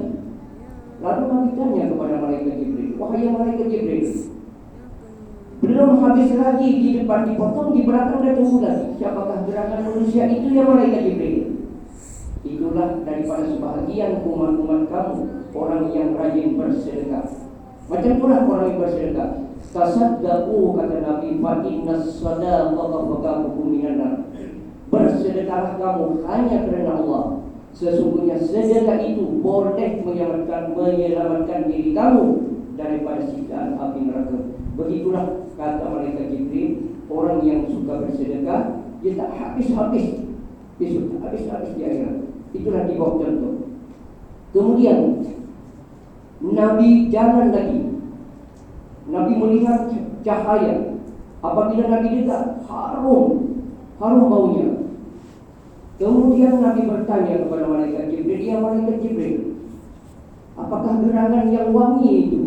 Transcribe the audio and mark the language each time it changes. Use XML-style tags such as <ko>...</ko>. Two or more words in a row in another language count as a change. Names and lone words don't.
<ms>Lalu Nabi tanya kepada malaikat Jibril, wahai malaikat Jibril, belum habis lagi, di depan dipotong, di belakang dah tumbuh lagi. Siapakah gerangan manusia itu ya malaikat Jibril? Itulah daripada sebahagian umat-umat kamu, orang yang rajin bersedekah. Macam itulah orang yang bersedekah.</ms> <ar>Tasaddaqu</ar> <ms>kata Nabi,</ms> <ar>فإن الصدقة فكاككم من النار.</ar> <ms>Bersedekahlah kamu hanya kerana Allah. Sesungguhnya sedekah itu boleh menyelamatkan diri kamu daripada siksaan api neraka. Begitulah kata malaikat Jibril, orang yang suka bersedekah dia tak habis-habis, dia suka habis-habis di akhirat. Itulah di bawah contoh. Kemudian Nabi jalan lagi. Nabi melihat cahaya. Apabila Nabi dekat, harum baunya. Kemudian Nabi bertanya kepada malaikat Jibril, ya malaikat Jibril, apakah gerangan yang wangi itu?</ms>